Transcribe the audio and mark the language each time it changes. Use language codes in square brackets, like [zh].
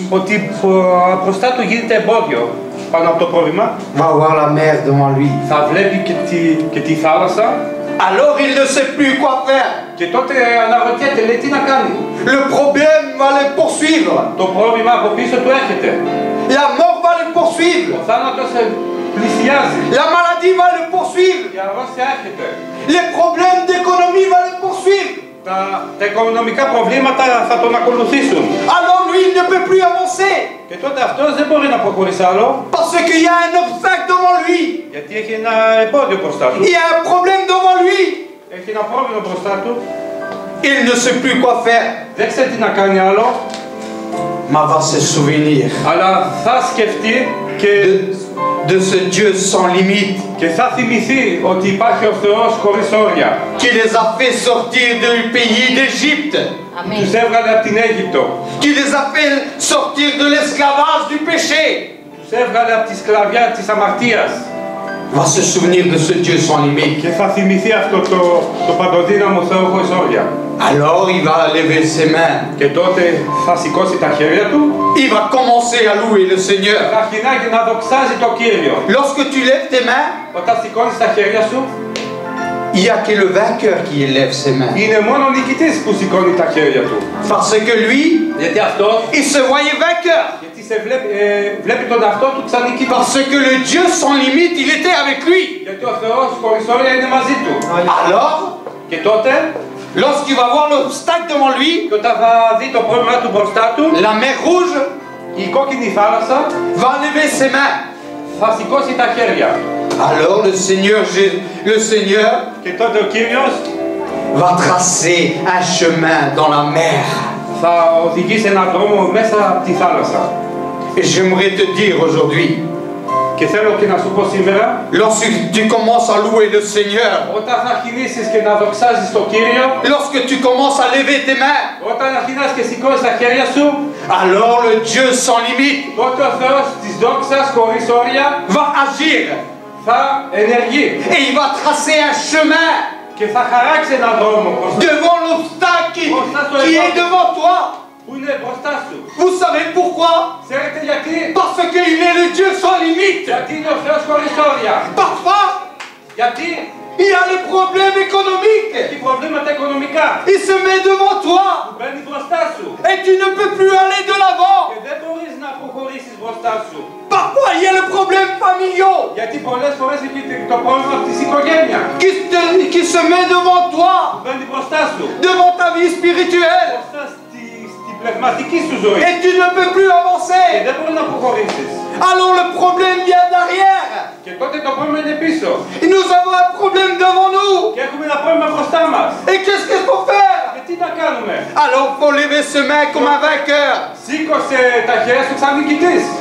[el] Ότι μπροστά του γίνεται εμπόδιο πάνω από το πρόβλημα. [fr] Va avoir la mer devant lui. [el] Θα βλέπει και τη θάλασσα. [fr] Alors il ne sait plus quoi faire. [el] Και τότε αναρωτιέται, λέει τι να κάνει. [fr] Le problème va le poursuivre. [el] Το πρόβλημα από πίσω του έρχεται. [fr] La mort va le poursuivre. [el] Ο θάνατος πλησιάζει. [fr] La maladie va le poursuivre. [el] Η αρρώστια έρχεται. [fr] Les problèmes d'économie va le poursuivre. [el] Τα οικονομικά προβλήματα θα τον ακολουθήσουν. [fr] Alors lui, il ne peut plus avancer. [el] Και τότε αυτός δεν μπορεί να προχωρήσει άλλο. [fr] Parce qu'il y a un obstacle devant lui. [el] Γιατί έχει ένα εμπόδιο μπροστά του. [fr] Il y a un problème devant lui. [el] Έχει ένα πρόβλημα μπροστά του. [fr] Il ne sait plus quoi faire. [el] Δεν ξέρει τι να κάνει άλλο. [fr] Mais va se souvenir [el] Αλλά θα σκεφτεί και [fr] de ce Dieu sans limite [el] και θα θυμηθεί ότι υπάρχει ο Θεός χωρίς όρια. [fr] qui les a fait sortir du pays d'Égypte. [el] Τους έβγαλε από την Αίγυπτο. [fr] Qui les a fait sortir de l'esclavage du péché. [el] Τους έβγαλε από τη σκλαβιά της αμαρτίας. [fr] Va se souvenir de ce Dieu sans limite. [el] Και θα θυμηθεί αυτό το παντοδύναμο Θεό χωρίς όρια. [fr] Alors il va lever ses mains. [el] Και τότε θα σηκώσει τα χέρια του. [fr] Il va commencer à louer le Seigneur. [el] Θα αρχινάει και να δοξάζει το Κύριο. [fr] Lorsque tu lèves tes mains, [el] Όταν σηκώνεις τα χέρια σου, [fr] il n'y a que le vainqueur qui lève ses mains. [el] είναι μόνο ο νικητής που σηκώνει τα χέρια του. [fr] Parce que lui, [el] Γιατί αυτός, [fr] il se voyait vainqueur. [el] γιατί βλέπει τον εαυτό του σαν νικητή. [fr] Parce que le Dieu sans limite, il était avec lui. [el] Γιατί ο Θεός χωρίς όρια είναι μαζί του. [fr] Alors, [el] Και τότε, [fr] lorsqu'il va voir l'obstacle devant lui, [el] και όταν θα δει το πρόβλημα του μπροστά του, [fr] la mer rouge [el] η κόκκινη θάλασσα [fr] va lever ses mains. [el] θα σηκώσει τα χέρια. [fr] Alors le Seigneur [el] Και τότε ο Κύριος [fr] va tracer un chemin dans la mer. [el] θα οδηγήσει έναν δρόμο μέσα από τη θάλασσα. [fr] Et j'aimerais te dire aujourd'hui, [el] Και θέλω και να σου πω σήμερα, [fr] lorsque tu commences à louer le Seigneur, [el] όταν θα αρχινήσεις και να δοξάζεις τον Κύριο, [fr] lorsque tu commences à lever tes mains, [el] όταν αρχινάς και σηκώνεις τα χέρια σου, [fr] alors le Dieu sans limite [el] τότε ο Θεός της δόξας χωρίς όρια [fr] va agir [el] θα ενεργεί [fr] et il va tracer un chemin [el] και θα χαράξει έναν δρόμο [fr] devant l'obstacle qui est devant toi. [el] που είναι μπροστά σου. [fr] Vous savez pourquoi? [el] Ξέρετε γιατί? [fr] Parce qu'il est le Dieu sans limite. [el] Γιατί είναι ο Θεός χωρίς όρια. [fr] Parfois, [el] Γιατί [fr] il y a les problèmes économiques. [el] έχει προβλήματα οικονομικά. [fr] Il se met devant toi [el] Μπαίνει μπροστά σου [fr] et tu ne peux plus aller de l'avant. [el] και δεν μπορείς να προχωρήσεις μπροστά σου. [fr] Parfois, il y a les problèmes familiaux [el] Γιατί πολλές φορές έχει το πρόβλημα της οικογένειας. [fr] qui se met devant toi, [el] Μπαίνει μπροστά σου. [fr] devant ta vie spirituelle. [el] Μπροστά στην πνευματική σου ζωή. [fr] Et tu ne peux plus [el] Και [fr] avancer. [el] δεν μπορεί να προχωρήσεις. [fr] Alors le problème vient derrière. [el] Και τότε το πρόβλημα είναι πίσω. [fr] Et nous avons un problème devant nous. [el] Και έχουμε ένα πρόβλημα μπροστά μας. [fr] Et qu'est-ce qu'il faut faire? [el] Και τι να κάνουμε? [fr] Alors il faut lever ses mains comme un vainqueur [el] Σήκωσε τα χέρια σου σαν νικητής.